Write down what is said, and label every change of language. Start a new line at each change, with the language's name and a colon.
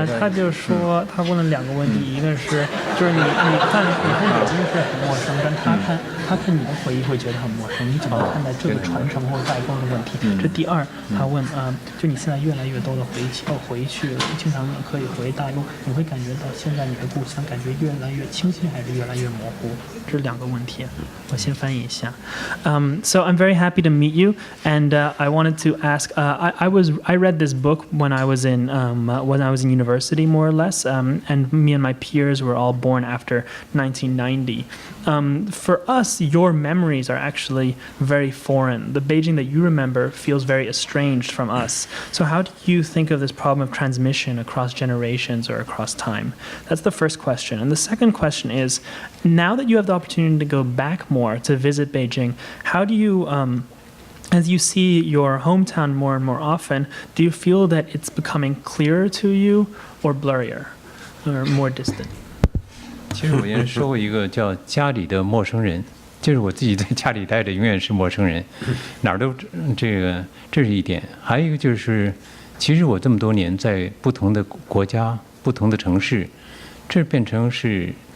Chinese: 他就说他问了两个问题，一个是就是你看北京是很陌生，但他看你的回忆会觉得很陌生，你怎么看待这个传承或代沟的问题？这第二，他问就你现在越来越多的回去，经常可以回大陆，你会感觉到现在你的故乡感觉越来越清晰还是越来越模糊？这两个问题，我先翻译一下。
English: So I'm very happy to meet you, and I wanted to ask. I read this book when I was in university, more or less, and me and my peers were all born after 1990. For us, your memories are actually very foreign. The Beijing that you remember feels very estranged from us. So how do you think of this problem of transmission across generations or across time? That's the first question. And the second question is, now that you have the opportunity to go back more to visit Beijing, how do you, as you see your hometown more and more often, do you feel that it's becoming clearer to you or blurrier or more distant?
Chinese: 其实我原来说过一个叫家里的陌生人，就是我自己在家里待着永远是陌生人，哪儿都这是一点。还有一个就是，其实我这么多年在不同的国家、不同的城市，这变成是